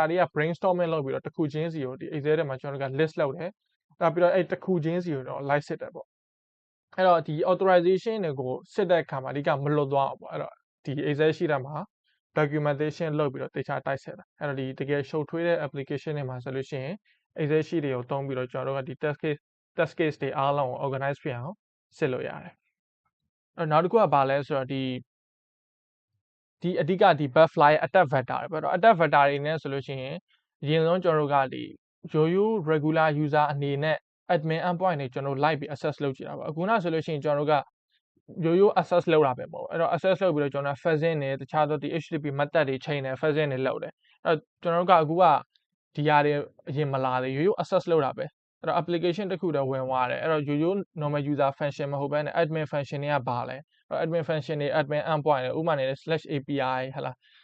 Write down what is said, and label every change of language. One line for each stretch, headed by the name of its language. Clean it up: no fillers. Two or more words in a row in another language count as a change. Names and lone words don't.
Burmese: တွေက brainstorming လုပ်ပြီးတော့တစ်ခုချင်းစီကိုဒီ excel ထဲမှာကျွန်တော်တို့က list လုပ်တယ်အဲ့ပြီးတော့အဲ့တစ်ခုချင်းစီကိုတော့ like စစ်တယ်ပေါ့အဲ့တော့ဒီ authorization တွေကိုစစ်တဲ့အခါမှာအဓိကမလွတ်သွားအောင်ပေါ့အဲ့တော့ဒီ
English: excel sheet
Burmese: ထဲမှာ documentation လုပ်ပြီးတော့တေချာတိုက်ဆက်တာအဲ့ တော့ဒီတကယ်ရှုပ်ထွေးတဲ့ application တွေမှာဆိုလို့ရှိရင်
English: excel sheet
Burmese: တွေကိုသုံးပြီးတော့ကျွန်တော်တို့ကဒီ
English: test case
Burmese: တွေအားလုံးကို organize ဖြစ်အောင်စစ်လို့ရတယ်အဲ့နောက်တစ်ခုကဘာလဲဆိုတော့ဒီ အဓိကဒီ
English: buffer attack vector
Burmese: တွေပေါ့နော်
English: attack vector
Burmese: တွေနဲ့ဆိုလို့ရှိရင်အရင်ဆုံးကျွန်တော်တို့ကဒီရိုး
English: regular user
Burmese: အနေနဲ့
English: admin endpoint
Burmese: တွေကျွန်တော်လိုက်ပြီး access လုပ်ကြည့်တာပေါ့အခုနဆိုလို့ရှိရင်ကျွန်တော်တို့ကရိုး access လုပ်တာပဲပေါ့အဲ့တော့ access လုပ်ပြီးတော့ကျွန်တော် fuzzing နဲ့တခြားသောဒီ
English: HTTP method
Burmese: တွေချိန်တယ် fuzzing တွေလုပ်တယ်အဲ့တော့ကျွန်တော်တို့ကအခုကဒီဟာတွေအရင်မလာသေးရိုး access လုပ်တာပဲအဲ့တော့ application တစ်ခုတည်းဝင်သွားတယ်အဲ့တော့ရိုး
English: normal user function
Burmese: မဟုတ်ဘဲနဲ့
English: admin function
Burmese: တွေကဘာလဲ
English: admin function
Burmese: တွေ
English: admin endpoint
Burmese: တွေဥပမာနေ /api ဟလာ